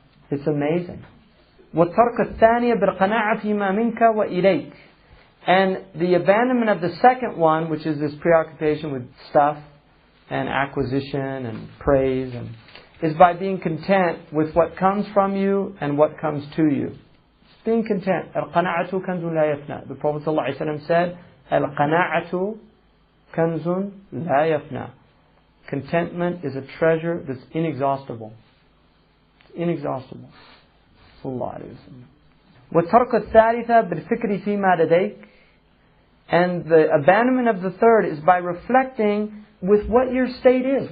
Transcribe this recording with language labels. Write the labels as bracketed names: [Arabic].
[English] It's amazing. [Arabic] وَالتَّرْكَ الثَّانِيَ بِالْقَنَاعَةِ مَا مِنْكَ وَإِلَيْكَ. [English] And the abandonment of the second one, which is this preoccupation with stuff and acquisition and praise, and is by being content with what comes from you and what comes to you. Being content. [Arabic] الْقَنَاعَةُ كَنْزٌ لَا يَفْنَى. [English] The Prophet ﷺ said, [Arabic] الْقَنَاعَةُ كَنْزٌ لَا يَفْنَى. [English] Contentment is a treasure that's inexhaustible. It's inexhaustible. Sallallahu alayhi wa sallam. [Arabic] وَالتَّرْكَ الثَّالِثَ بِالْفِكْرِ فِي مَا لَدَيْكَ. [English] And the abandonment of the third is by reflecting with what your state is.